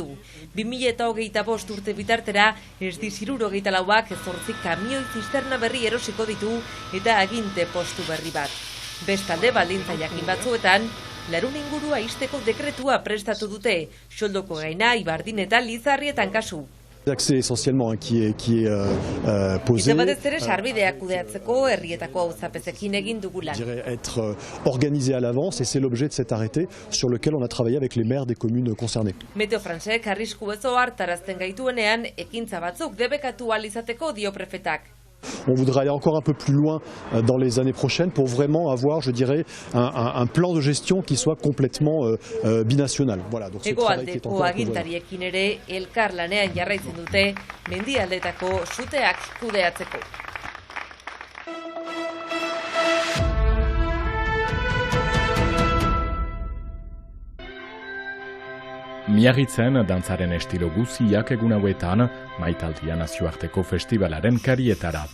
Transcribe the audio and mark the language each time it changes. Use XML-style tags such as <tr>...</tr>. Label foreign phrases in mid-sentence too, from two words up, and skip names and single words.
<eu>2025 urte bitartera, SD-64ak 8 kamioi zisterna berri erosiko ditu eta aginte postu berri bat. Bestalde baldintza jakin batzuetan, larun ingurua ixteko dekretua prestatu dute, Xoldoko Gaina, Ibardin eta Lizarrietan kasu.</eu> <fr>L'accès essentiellement qui est posé.</fr> <eu>Batez ere sarbideak kudeatzeko herrietako auzapezekin egin dugu lan.</eu> <fr>Être organisé à l'avance et c'est l'objet de cet arrêté sur lequel on a travaillé avec les maires des communes concernées.</fr> <eu>Meteo Francek arrisku bezo hartarazten gaituenean ekintza batzuk debekatu ahal izateko dio prefetak.</eu> <fr>On voudra aller encore un peu plus loin dans les années prochaines pour vraiment avoir, je dirais, un plan de gestion qui soit complètement binational. Voilà, donc ce travail qui est en cours.</fr> <eu>Agintariekin ere elkar lanean jarraitzen dute mendialdetako suteak kudeatzeko. Miarritzen dantzaren estilo guziak egun hauetan Maitaldia nazioarteko festivalaren karietarat.</eu>